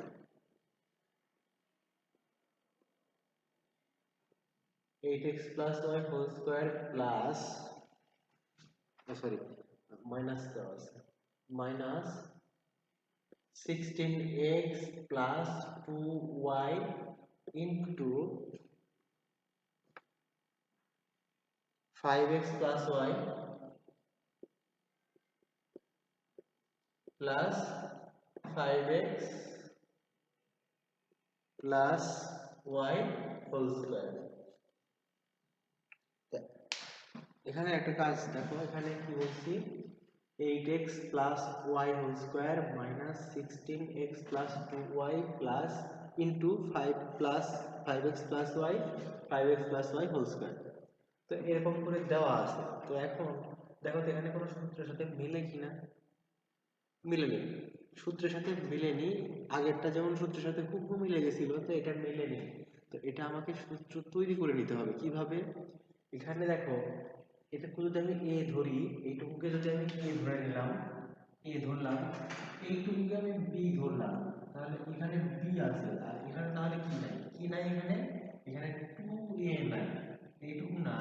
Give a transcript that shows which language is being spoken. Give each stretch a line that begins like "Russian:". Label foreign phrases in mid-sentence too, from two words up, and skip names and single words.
English: 8x plus y whole square plus, sorry,
Bangla: minus দেওয়া আছে minus
English: 16x plus 2y into 5x plus y plus 5x plus y whole square।
Bangla: এখানে একটা কাজ দেখো, এখানে কি বলছি,
English: 8x plus y whole square minus 16x plus 2y plus into 5 plus 5x plus y, 5x plus y whole square।
Bangla: তো এরকম করে দেওয়া আছে। তো এখন দেখো তো এখানে কোনো সূত্রের সাথে মিলে কিনা, মিলেনি। সূত্রের সাথে মিলেনি, আগেরটা যেমন সূত্রের সাথে খুব মিলে গেছিল, তো এটা মিলেনি। তো এটা আমাকে সূত্র তৈরি করে নিতে হবে। কিভাবে, এখানে দেখো, এটাকে যদি আমি এ ধরি, এইটুকুকে যদি আমি এ ধরে নিলাম, এ ধরলাম, এইটুকুকে আমি বি ধরলাম, তাহলে এখানে বি আছে, আর এখানে তাহলে কি নাই, কি নাই এখানে, এখানে 2a নাই, এইটুকু নাই।